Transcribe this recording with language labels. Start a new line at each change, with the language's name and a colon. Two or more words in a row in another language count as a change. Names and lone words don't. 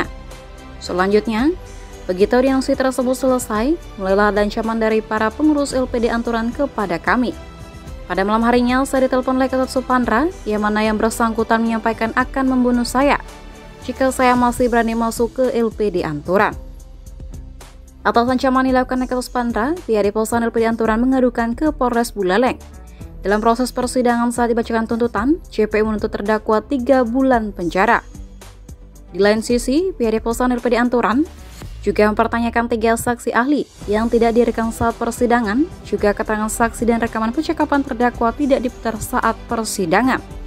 Indonesian: Selanjutnya, begitu audiensi tersebut selesai, mulailah ada ancaman dari para pengurus LPD Anturan kepada kami. Pada malam harinya, saya ditelepon oleh Ketut Supandra, yang mana yang bersangkutan menyampaikan akan membunuh saya jika saya masih berani masuk ke LPD Anturan. Atas ancaman dilakukan oleh Ketut Supandra, pihak Deposan LPD Anturan mengadukan ke Polres Buleleng. Dalam proses persidangan saat dibacakan tuntutan, JPU menuntut terdakwa 3 bulan penjara. Di lain sisi, pihak Deposan LPD Anturan juga mempertanyakan 3 saksi ahli yang tidak direkam saat persidangan, juga keterangan saksi dan rekaman percakapan terdakwa tidak diputar saat persidangan.